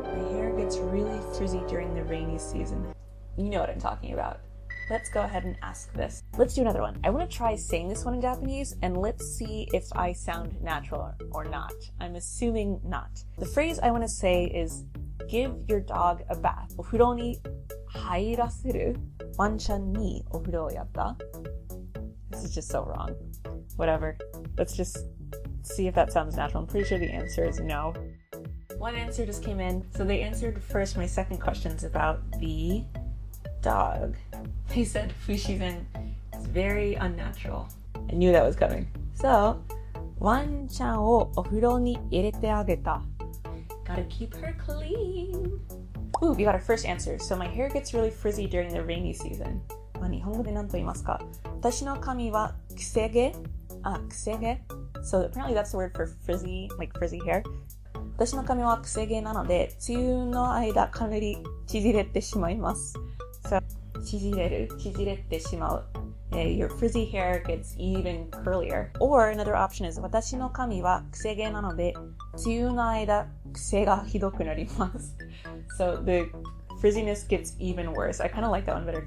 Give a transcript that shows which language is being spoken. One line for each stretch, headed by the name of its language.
English: My hair gets really frizzy during the rainy season. You know what I'm talking about. Let's go ahead and ask this. Let's do another one. I want to try saying this one in Japanese, and let's see if I sound natural or not. I'm assuming not. The phrase I want to say is, give your dog a bath.
Japanese: お風呂に入らせるワンちゃんにお風呂をやった?
English: This is just so wrong. Whatever. Let's just see if that sounds natural. I'm pretty sure the answer is no. One answer just came in. So they answered first my second questions about the dog. They said Fushizan is very unnatural. I knew that was coming. So,
Japanese: ワンちゃんをお風呂に入れてあげた.
English: Gotta keep her clean. Ooh, we got our first answer. So my hair gets really frizzy during the rainy season.
Japanese: 日本語で何と言いますか? 私の髪はくせ毛?くせ毛?
English: So apparently that's the word for frizzy, like frizzy hair.
Japanese: 私の髪はくせ毛なので、梅雨の間かなり縮れてしまいます.
English: So,
Japanese: 縮れてしまう.
English: Your frizzy hair gets even curlier. Or another option is
Japanese: 私の髪はくせ毛なので、梅雨の間癖がひどくなります.
English: So the frizziness gets even worse. I kind of like that one better.